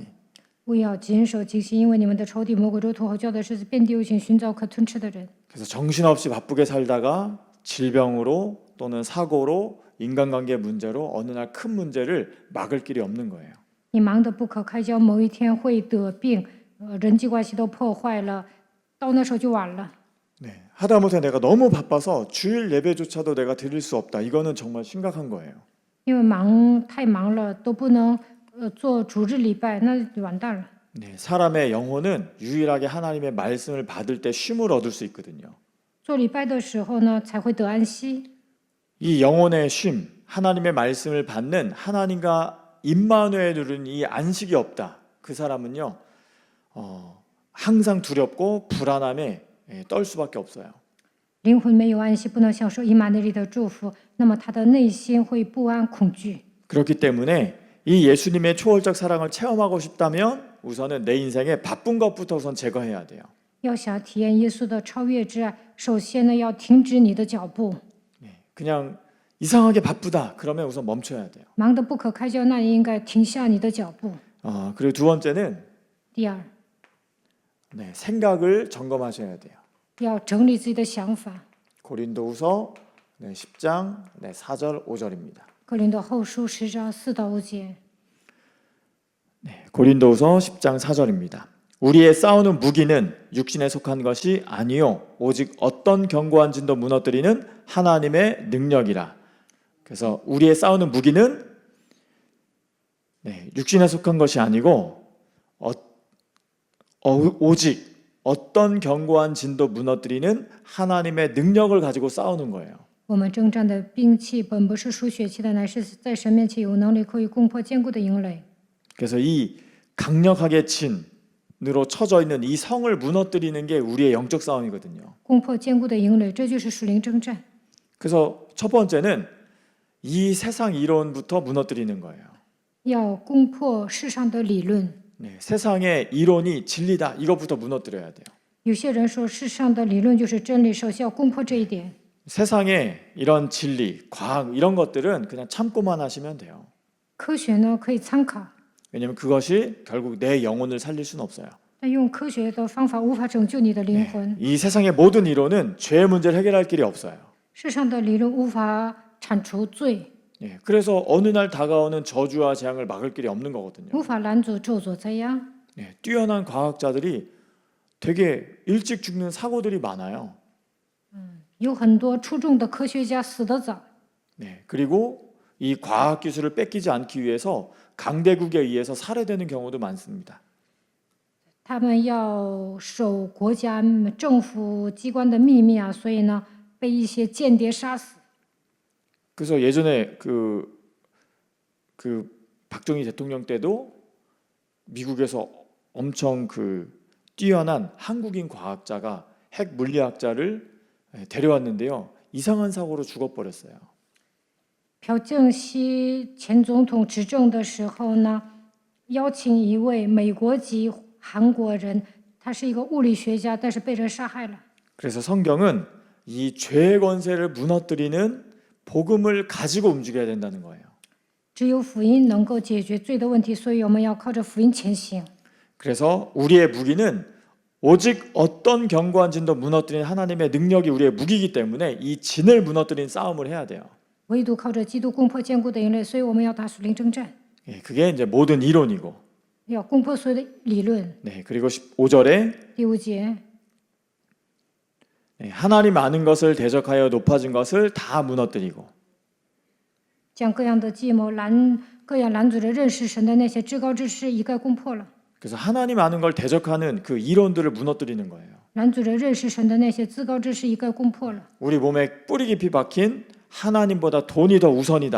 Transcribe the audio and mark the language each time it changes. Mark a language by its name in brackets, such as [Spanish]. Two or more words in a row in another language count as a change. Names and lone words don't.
[Chinese] 务要谨守警醒，因为你们的仇敌魔鬼如同吼叫的狮子，遍地游行，寻找可吞吃的人。 [Korean] 그래서 정신없이 바쁘게 살다가 질병으로 또는 사고로 인간관계 문제로 어느 날 큰 문제를 막을 길이 없는 거예요. [Chinese] 你忙得不可开交，某一天会得病，人际关系都破坏了，到那时候就晚了。 [Korean] 네, 하다못해 내가 너무 바빠서 주일 예배조차도 내가 드릴 수 없다. 이거는 정말 심각한 거예요. [Chinese] 因为太忙了，都不能做主日礼拜，那就完蛋了。 [Korean] 네, 사람의 영혼은 유일하게 하나님의 말씀을 받을 때 쉼을 얻을 수 있거든요. [Chinese] 做礼拜的时候呢，才会得安息。 [Korean] 이 영혼의 쉼, 하나님의 말씀을 받는 하나님과 임마누엘 누리는 이 안식이 없다. 그 사람은요, 항상 두렵고 불안함에 떨 수밖에 없어요. [Chinese] 灵魂没有安息，不能享受以马内利的祝福，那么他的内心会不安、恐惧。 [Korean] 그렇기 때문에 이 예수님의 초월적 사랑을 체험하고 싶다면 우선은 내 인생에 바쁜 것부터 우선 제거해야 돼요. [Chinese] 要想体验耶稣的超越之爱，首先呢要停止你的脚步， [Korean] 그냥 이상하게 바쁘다. 그러면 우선 멈춰야 돼요. [Chinese] 忙得不可开交，那你应该停下你的脚步。 [Korean] 그리고 두 번째는 [Chinese] 第二， [Korean] 생각을 점검하셔야 돼요. [Chinese] 要整理自己的想法。 [Korean] 고린도후서 10장 4절 5절입니다. [Chinese] 哥林多后书10章4到5节。 [Korean] 고린도후서 10장 4절입니다. 우리의 싸우는 무기는 육신에 속한 것이 아니요 오직 어떤 견고한 진도 무너뜨리는 하나님의 능력이라. 그래서 우리의 싸우는 무기는 육신에 속한 것이 아니고 오직 어떤 견고한 진도 무너뜨리는 하나님의 능력을 가지고 싸우는 거예요. [Chinese] 我们征战的兵器本不是属血气的，乃是在神面前有能力，可以攻破坚固的营垒。 [Korean] 그래서 이 강력하게 진으로 쳐져 있는 이 성을 무너뜨리는 게 우리의 영적 싸움이거든요. [Chinese] 攻破坚固的营垒，这就是属灵征战。 [Korean] 그래서 첫 번째는 이 세상 이론부터 무너뜨리는 거예요. [Chinese] 要攻破世上的理论。 [Korean] 세상의 이론이 진리다. 이것부터 무너뜨려야 돼요. [Chinese] 有些人说世上的理论就是真理，首先要攻破这一点。 [Korean] 세상의 이런 진리, 과학 이런 것들은 그냥 참고만 하시면 돼요. [Chinese] 科学呢可以参考， [Korean] 왜냐하면 그것이 결국 내 영혼을 살릴 수는 없어요. [Chinese] 但用科学的方法无法拯救你的灵魂。 [Korean] 이 세상의 모든 이론은 죄의 문제를 해결할 길이 없어요. [Chinese] 世上的理论无法铲除罪， [Korean] 그래서 어느 날 다가오는 저주와 재앙을 막을 길이 없는 거거든요. [Chinese] 无法拦阻咒诅灾殃。 [Korean] 뛰어난 과학자들이 되게 일찍 죽는 사고들이 많아요. [Chinese] 有很多出众的科学家死得早， [Korean] 그리고 이 과학 기술을 뺏기지 않기 위해서 강대국에 의해서 살해되는 경우도 많습니다. [Chinese] 他们要守国家政府机关的秘密啊，所以呢被一些间谍杀死。 [Korean] 그래서 예전에 그 박정희 대통령 때도 미국에서 엄청 뛰어난 한국인 과학자가 핵 물리학자를 데려왔는데요. 이상한 사고로 죽어버렸어요. [Chinese] 朴正熙前总统执政的时候呢，邀请一位美国籍韩国人，他是一个物理学家，但是被人杀害了。 [Korean] 그래서 성경은 이 죄의 권세를 무너뜨리는 복음을 가지고 움직여야 된다는 거예요. [Chinese] 只有福音能够解决罪的问题，所以我们要靠着福音前行。 [Korean] 그래서 우리의 무기는 오직 어떤 견고한 진도 무너뜨리는 하나님의 능력이 우리의 무기이기 때문에 이 진을 무너뜨리는 싸움을 해야 돼요. [Chinese] 唯独靠着基督攻破坚固的营垒，所以我们要打属灵征战， [Korean] 그게 이제 모든 이론이고. [Chinese] 要攻破所有的理论。 [Korean] 그리고 15절에 [Chinese] 第5节， [Korean] 하나님 아는 것을 대적하여 높아진 것을 다 무너뜨리고. [Chinese] 将各样的计谋各样拦阻着认识神的那些至高之事一概攻破了， [Korean] 그래서 하나님 아는 걸 대적하는 그 이론들을 무너뜨리는 거예요. [Chinese] 拦阻着认识神的那些至高之事一概攻破了。 [Korean] 우리 몸에 뿌리 깊이 박힌 하나님보다 돈이 더 우선이다.